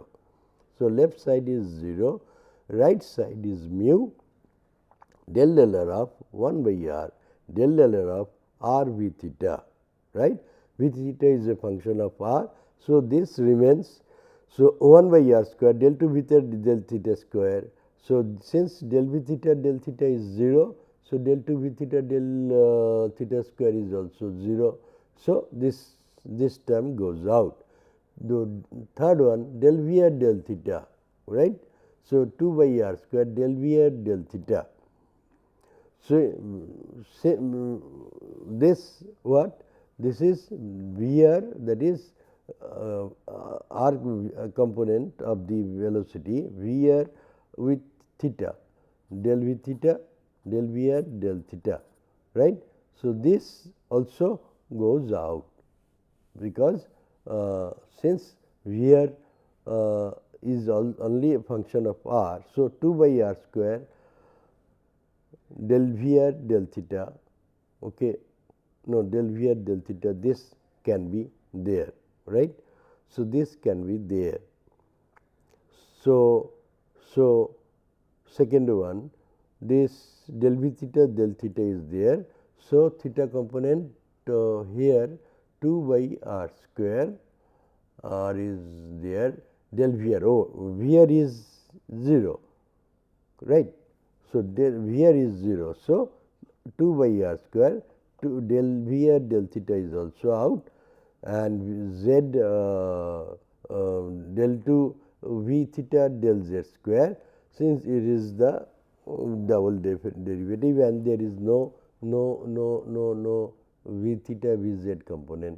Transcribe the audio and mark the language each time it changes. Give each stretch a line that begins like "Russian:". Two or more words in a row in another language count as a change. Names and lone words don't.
English: So, left side is 0, right side is mu del L R of 1 by R del L R of R V theta, right. V theta is a function of R. So, this remains. So, 1 by R square del 2 V theta del theta square. So, since del V theta del theta is 0, so del 2 V theta del theta square is also 0. So, this term goes out. The third one del V R del theta, right. So, 2 by R square del V R del theta. So, this what? This is V R, that is R component of the velocity, V R with theta, del V theta del V R del theta, right. So, this also goes out, because since V R is only a function of R. So, 2 by R square del V R del theta, okay, no, del V R del theta, this can be there, right. So, this can be there. So, second one, this del V theta del theta is there. So, theta component here 2 by R square, R is there, del V R, V R is 0, right. So, del V R is 0. So, 2 by R square, del V R del theta is also out, and Z del 2 V theta del Z square, since it is the double derivative and there is no V theta V Z component.